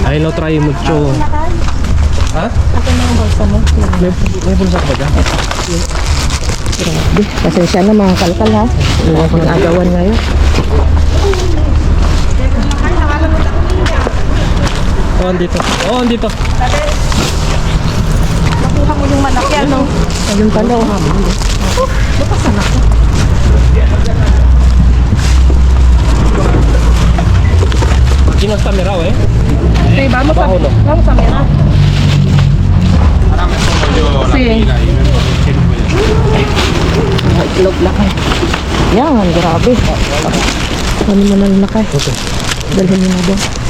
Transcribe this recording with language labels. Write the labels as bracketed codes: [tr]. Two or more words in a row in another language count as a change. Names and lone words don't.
[es] Ahí lo trae mucho. Ha? [tl] May bulsa ka ba dyan? Pasensya na mga kalkal ha. Wala akong agawan ngayon. Oh, andito. Oh, andito. Nakuha mo yung malaki ano. Ayun pala oh. Lupasan ako. Kinos kamera, eh. [es] Okay, vamos a Bajo, no? vamos a mirar. Sí. [tl] Mga itlog laki. Yan, grabe. Ano mo nang laki? Dalhin mo na doon.